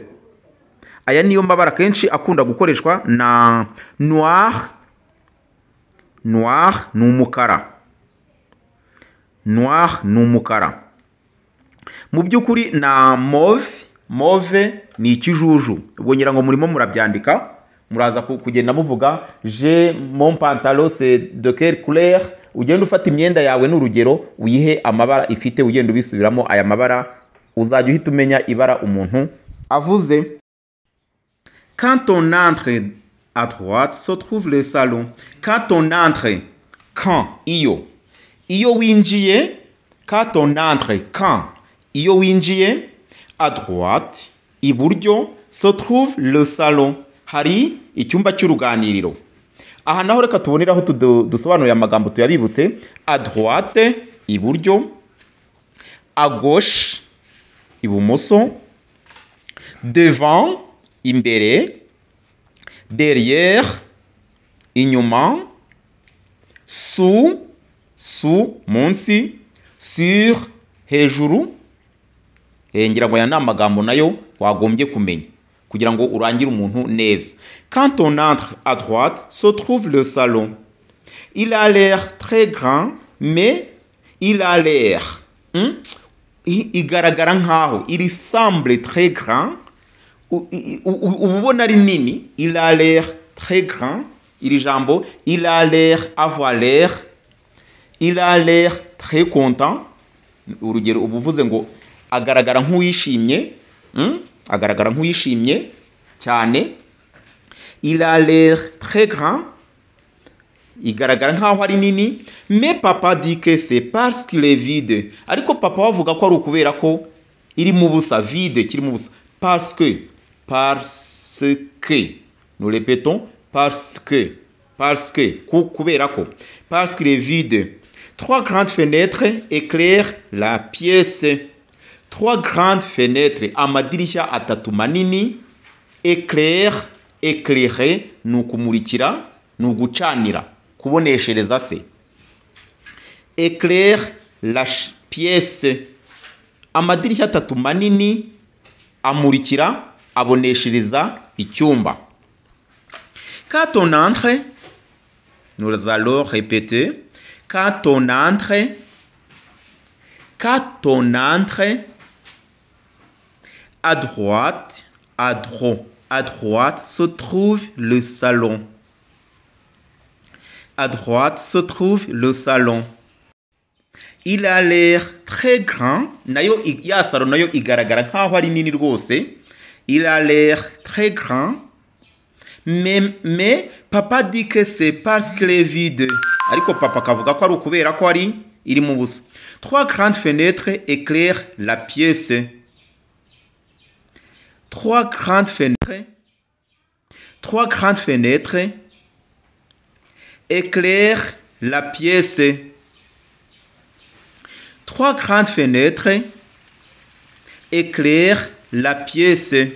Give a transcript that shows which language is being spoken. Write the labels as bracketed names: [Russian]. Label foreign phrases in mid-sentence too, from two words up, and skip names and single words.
[Kinyarwanda] Aya niyo mabara kenshi akunda gukoreshwa na noir ni umukara. Noir ni umukara. Mu by'ukuri na mauve ni ikijuju. Ubwo ngira ngo murimo murabyandika muraza kugenda muvuga [French] j'ai mon pantalon c'est de quelle couleur. [Kinyarwanda] Ugenda ufata imyenda yawe n'urugero uyihe amabara ifite, ugenda ubisubiramo aya mabara uzajya uhita umenya ibara umuntu avuze. [French] Quand on entre à droite se trouve le salon. Quand on entre, [Kinyarwanda] iyo winjiye, [French] quand on entre, [Kinyarwanda] iyo winjiye, [French] à droite iburyo se trouve le salon. [Kinyarwanda] Hari icyumba cy'uruganiriro. Aha naho reka tuboneraho dusobanuye amagambo tuyabibutse. [French] À droite iburyo, à gauche ibumoso, devant imbere, derrière inyuma, sous munsi, sur hejuru. [Kinyarwanda] Ngira ngo aya ni amagambo nayo wagombye kumenya kugira ngo urangire umuntu neza. [French] Quand on entre à droite se trouve le salon. Il a l'air très grand mais il a l'air [Kinyarwanda] igaragara nkaho, [French] il semble très grand, [Kinyarwanda] ubona ari nini, [French] il a l'air très grand, [Kinyarwanda] iri jambo, [French] il a l'air, avoir l'air, il a l'air très content, [Kinyarwanda] urugero ubuvuze ngo agaragara nk'uwishimye, agaragara nk'uwishimye cyane, [French] il a l'air très grand, [Kinyarwanda] igaragara nkaho ari nini, [French] mais papa dit que c'est parce qu'il est vide, [Kinyarwanda] ariko papa wavuga ko ari ukubera ko iri mu busa, vide, kiri mu busa, [French] parce que, nous répétons, parce que, [Kinyarwanda] kubera ko, [French] parce qu'il est vide. 3 grandes fenêtres éclairent la pièce. 3 grandes fenêtres, [Kinyarwanda] amadirishya atatu manini, éclairer, nukumurikira, nugucanira, kuboneshereza se. [French] Éclaire la pièce, [Kinyarwanda] amadirishya atatu manini, amurikira, aboneshereza icyumba. [French] Quand on entre, nous allons répéter, quand on entre, à droite se trouve le salon. À droite se trouve le salon. Il a l'air très grand. [Kinyarwanda] Nayo ya salon nayo igaragara nkaho ari nini rwose. [French] Il a l'air très grand. Mais papa dit que c'est parce qu'il est vide. [Kinyarwanda] Ariko papa kavuga ko ari ukubera ko ari iri mu busa. [French] 3 grandes fenêtres éclairent la pièce. 3 grandes fenêtres éclairent la pièce. 3 grandes fenêtres éclairent la pièce.